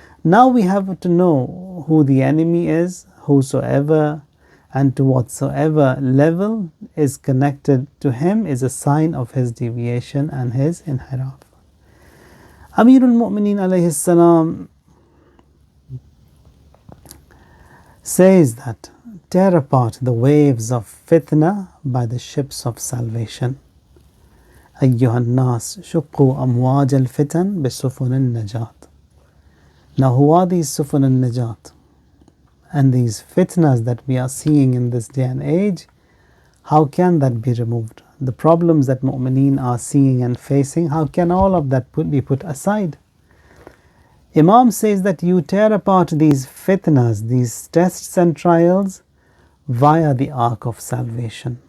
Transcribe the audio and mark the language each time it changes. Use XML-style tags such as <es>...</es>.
<en>Now we have to know who the enemy is, whosoever and to whatsoever level is connected to him is a sign of his deviation and his inhiraf. Amirul Mu'mineen alayhi salam says that tear apart the waves of fitna by the ships of salvation.</en> <ar>أيها الناس شقوا أمواج الفتن بسفن النجاة.</ar> <en>Now who are these sufun al-najat? And these fitnas that we are seeing in this day and age, how can that be removed? The problems that mu'mineen are seeing and facing, how can all of that be put aside? Imam says that you tear apart these fitnas, these tests and trials via the Ark of Salvation.</en>